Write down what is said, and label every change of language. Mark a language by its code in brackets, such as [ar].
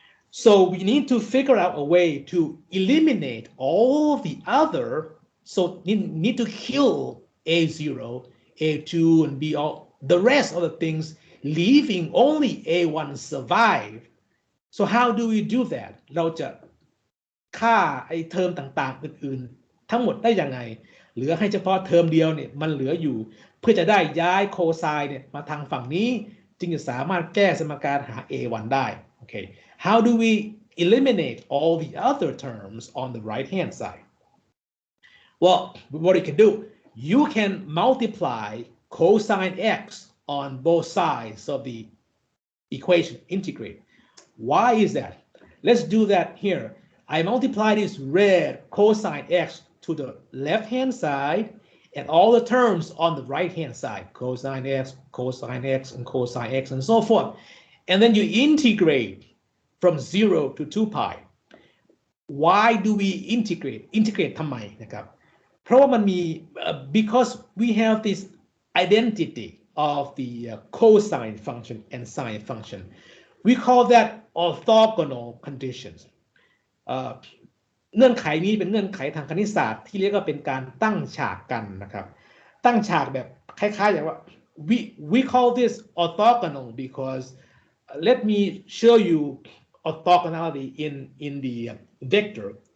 [en] So we need to figure out a way to eliminate all of the other, so need to kill A0, A2, and B, all the rest of the things, leaving only A1 survive. So how do we do that? [th] เราจะค่าไอ้เทอมต่างๆอื่นๆทั้งหมดได้ยังไงเหลือให้เฉพาะเทอมเดียวเนี่ยมันเหลืออยู่เพื่อจะได้ย้ายโคไซน์เนี่ยมาทางฝั่งนี้จึงจะสามารถแก้สมการหา A1 ได้ [en] Okay, how do we eliminate all the other terms on the right hand side? Well, what you can do, you can multiply cosine x on both sides of the equation, integrate. Why is that? Let's do that here. I multiply this red cosine x to the left-hand side and all the terms on the right-hand side, cosine x, and cosine x, and so forth. And then you integrate from 0 to 2 pi. Why do we integrate? Integrate [th] ทำไมนะครับเพราะว่ามันมี [en] because we have this identity of the cosine function and sine function. We call that orthogonal conditions. [th] เงื่อนไขนี้เป็นเงื่อนไขทางคณิตศาสตร์ที่เรียกว่าเป็นการตั้งฉากกันนะครับตั้งฉากแบบคล้ายๆอย่างว่า [en] we call this orthogonal because let me show you orthogonality in the vector.